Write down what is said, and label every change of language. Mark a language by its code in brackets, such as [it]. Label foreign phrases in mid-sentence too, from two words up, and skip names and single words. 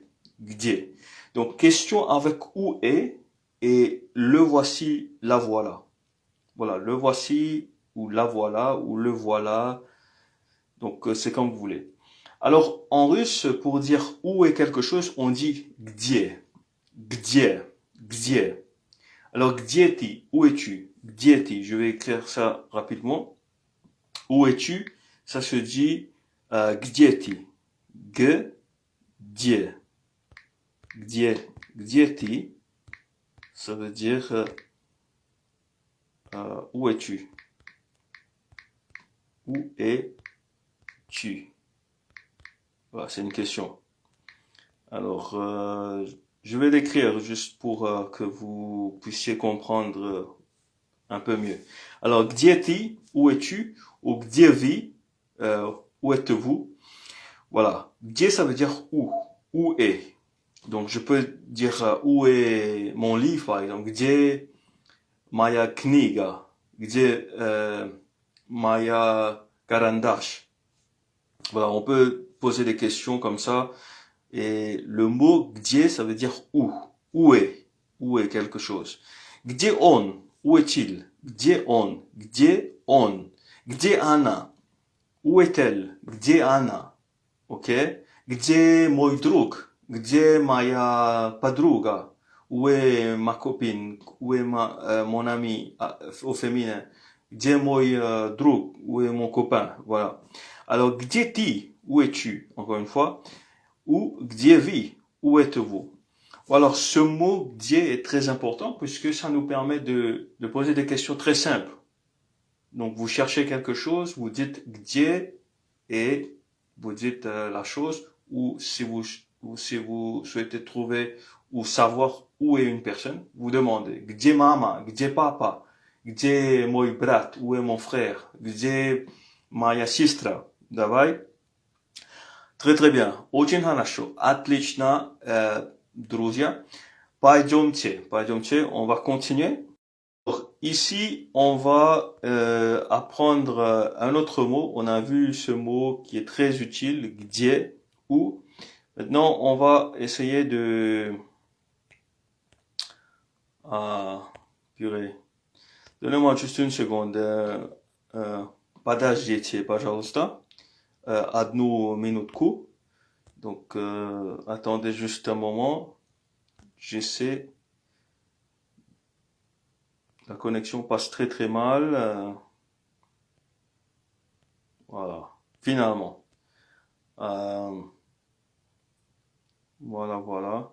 [ru] Где. [fr] Donc, question avec où est et le voici, la voilà. Voilà, le voici ou la voilà ou le voilà. Donc, c'est comme vous voulez. Alors, en russe, pour dire où est quelque chose, on dit где. [ru] Где. Где. Alors, где ты? [fr] Où es-tu? [ru] Где ты? [fr] Je vais écrire ça rapidement. Où es-tu? Ça se dit [ru] где ты? Где. Где ты? [fr] Ça veut dire où es-tu? Où es-tu? Voilà, c'est une question. Alors, je vais l'écrire juste pour que vous puissiez comprendre un peu mieux. Alors, [ru] где ты? [fr] Où es-tu? Ou [ru] где вы? [fr] Où êtes-vous? Voilà. Где, ça veut dire où. Où est. Donc, je peux dire où est mon livre, par exemple. [ru] Где моя книга? Где моя карандаш? [fr] Voilà, on peut poser des questions comme ça. Et le mot где, ça veut dire où. Où est. Où est quelque chose. [ru] Где он? [fr] Où est-il? [ru] Где он? Где он? Где она? [fr] Où est-elle? [ru] Где она? Ok? Где мой друг? Где моя подруга? [fr] Où est ma copine? Où est mon ami au féminin? [ru] Где мой друг? [fr] Où est mon copain? Voilà. Alors, [ru] где ты? [fr] Où es-tu? Encore une fois. [ru] Ou где вы? [fr] Où êtes-vous? Alors, ce mot где est très important puisque ça nous permet de poser des questions très simples. Donc, vous cherchez quelque chose, vous dites где et vous dites la chose, ou si vous souhaitez trouver ou savoir où est une personne, vous demandez [ru] где мама, где папа, где мой брат, [fr] où est mon frère, [ru] где моя сестра. Давай. [fr] Très très bien. [ru] Очень хорошо. Отлично, друзья. Пойдемте, [fr] on va continuer. Ici, on va apprendre un autre mot. On a vu ce mot qui est très utile, где, où. Maintenant, on va essayer de... Ah, purée. Donnez-moi juste une seconde. [ru] Подождите, пожалуйста. Одну минутку. [fr] Donc, attendez juste un moment. J'essaie. La connexion passe très très mal. Voilà. Finalement. Voilà, voilà.